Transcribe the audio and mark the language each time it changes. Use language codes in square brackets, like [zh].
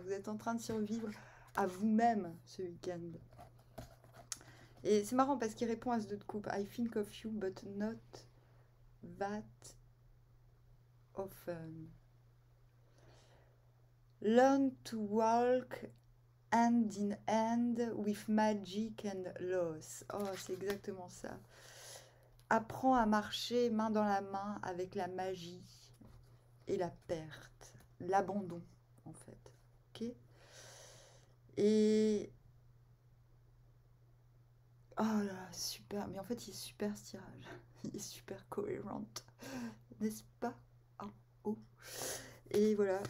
[fr] Vous êtes en train de survivre à vous-même ce week-end. Et c'est marrant parce qu'il répond à ce deux de coupe. [en] I think of you, but not that often. Learn to walk hand in hand with magic and loss. [fr] Oh, c'est exactement ça. Apprends à marcher main dans la main avec la magie et la perte, l'abandon en fait. Ok. Et oh là, super. Mais en fait, il est super ce tirage. Il est super cohérent, n'est-ce pas? Ah, oh. Et voilà.